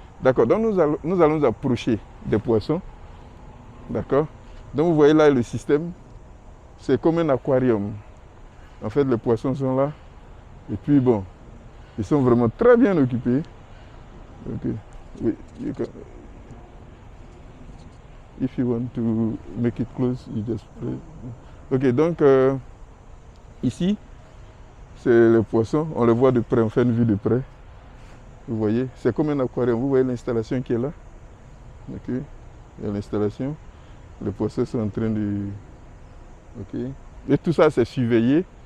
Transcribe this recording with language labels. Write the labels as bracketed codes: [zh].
[fr] D'accord, donc nous allons approcher des poissons. D'accord. Donc vous voyez là le système. C'est comme un aquarium. En fait, les poissons sont là. Et puis bon, ils sont vraiment très bien occupés. Ok. [en] Oui, you can, if you want to make it close, you just play. [fr] Ok, donc ici, c'est les poissons. On les voit de près, on fait une vue de près. Vous voyez, c'est comme un aquarium. Vous voyez l'installation qui est là. Ok, il y a l'installation. Les poissons sont en train de... Ok. Et tout ça, c'est surveillé.